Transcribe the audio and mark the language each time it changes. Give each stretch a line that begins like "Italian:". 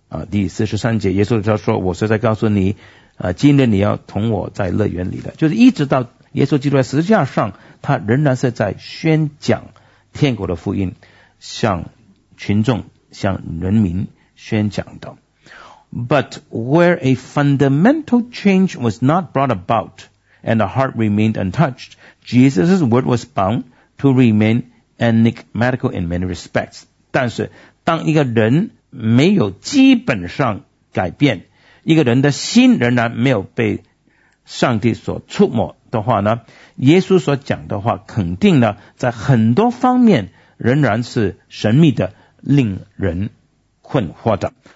Chinese: 第43节，耶稣他说，我实在告诉你今日你要同我在乐园里的。就是一直到耶稣基督在十字架上，他仍然是在宣讲天国的福音，向群众向人民宣讲的。
English: But where a fundamental change was not brought about, and the heart remained untouched, Jesus' word was bound to remain enigmatical in many respects.
Chinese: 但是当一个人没有基本上改变，一个人的心仍然没有被上帝所触摸的话呢，耶稣所讲的话肯定呢在很多方面仍然是神秘的，令人困惑的。